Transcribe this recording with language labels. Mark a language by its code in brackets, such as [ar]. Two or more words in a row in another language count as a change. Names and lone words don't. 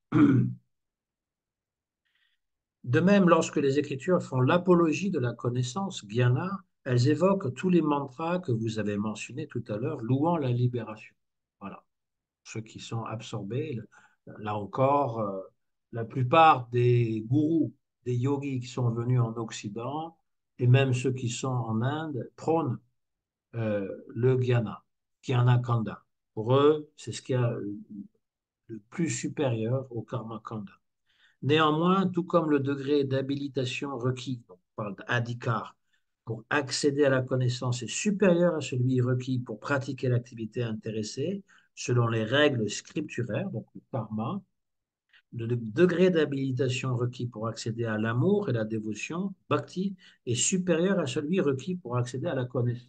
[fr] De même, lorsque les Écritures font l'apologie de la connaissance, jnana, elles évoquent tous les mantras que vous avez mentionnés tout à l'heure, louant la libération. Voilà, ceux qui sont absorbés, là encore, la plupart des gourous, des yogis qui sont venus en Occident, et même ceux qui sont en Inde, prônent le jnana, [sa] jnana kanda. [fr] Pour eux, c'est ce qui est le plus supérieur au [sa] karma kanda. [fr] Néanmoins, tout comme le degré d'habilitation requis, on parle d'adhikar, pour accéder à la connaissance est supérieur à celui requis pour pratiquer l'activité intéressée, selon les règles scripturaires, donc le karma, le degré d'habilitation requis pour accéder à l'amour et la dévotion, bhakti, est supérieur à celui requis pour accéder à la connaissance.